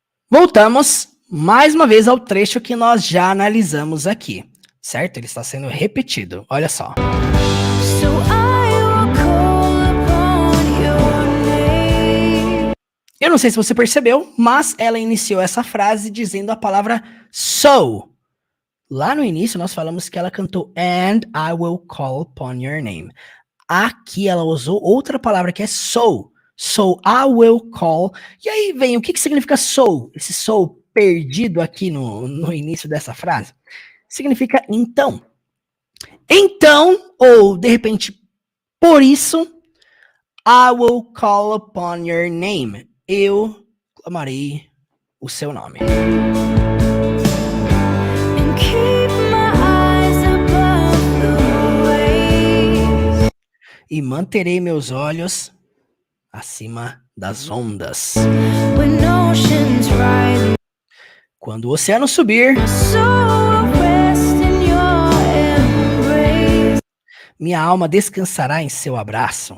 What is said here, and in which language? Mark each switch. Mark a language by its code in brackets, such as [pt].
[pt] Voltamos mais uma vez ao trecho que nós já analisamos aqui, certo? Ele está sendo repetido. Olha só. [en] So I will call upon your name. [pt] Eu não sei se você percebeu, mas ela iniciou essa frase dizendo a palavra so. Lá no início nós falamos que ela cantou [en] and I will call upon your name. [pt] Aqui ela usou outra palavra que é so. [en] So I will call. [pt] E aí vem, o que significa so? Esse so perdido aqui no início dessa frase. Significa então. Então, ou de repente, por isso, [en] I will call upon your name. [pt] Eu clamarei o seu nome. [en] And keep my eyes above the waves. [pt] E manterei meus olhos acima das ondas. [en] When oceans rise, [pt] Quando o oceano subir, [en] my soul will rest in your embrace. [pt] minha alma descansará em seu abraço.